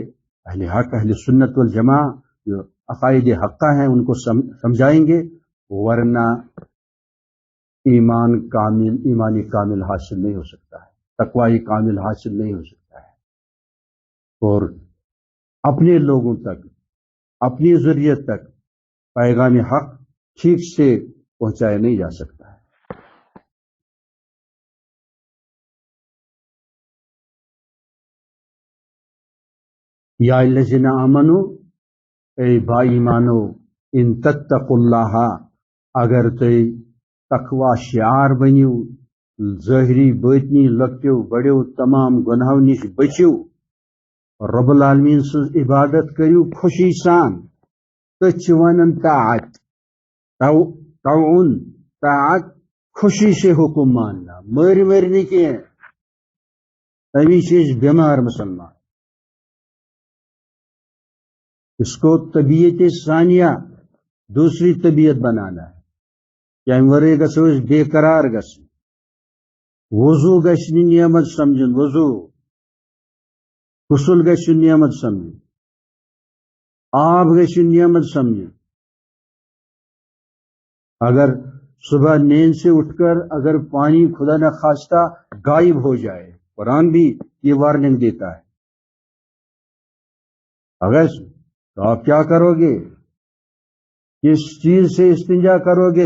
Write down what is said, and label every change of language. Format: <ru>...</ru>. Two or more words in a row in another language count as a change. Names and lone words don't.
<ur>اہل حق، اہل سنت والجماع جو عقائد حقہ ہیں ان کو سمجھائیں گے، ورنہ ایمانی کامل حاصل نہیں ہو سکتا ہے، تقوی کامل حاصل نہیں ہو سکتا ہے، اور اپنے لوگوں تک، اپنی ذریت تک پیغام حق ٹھیک سے پہنچایا نہیں جا سکتا ہے.</ur> <ar>یا الذین آمنو،</ar> <ks>اے با ایمانو،</ks> <ar>ان تتقوا اللہ،</ar> <ks>اگر تُہۍ تقوی شعار بنیو، ظاہری باطنی لۄکٹیو بڑیو تمام گناہو نش بچیو، رب العالمین سٕنٛز عبادت کریو خوشی سان. تٔتھۍ چھِ ونان طاعت، طاعون، طاعت</ks> <ur>خوشی سے حکم ماننا،</ur> <ks>مٔرۍ نہٕ کینٛہہ. تمی چھِ أسۍ بیمار مسلمان.</ks> <ur>اس کو طبیعت ثانیہ، دوسری طبیعت بنانا ہے کہ</ur> <ks>امہِ ورٲے گژھو أسۍ بے قرار گژھٕنۍ. وضو گژھِ نہٕ نعمت سمجھُن، وضو، غسل گژھِ نعمت سمجھُن، آب گژھِ نعمت سمجھُن.</ks> <ur>اگر صبح نیند سے اٹھ کر اگر پانی خدا نہ خواستہ غائب ہو جائے، قرآن بھی یہ وارننگ دیتا ہے، اگر تو آپ کیا کرو گے؟ کس چیز سے استنجا کرو گے؟</ur>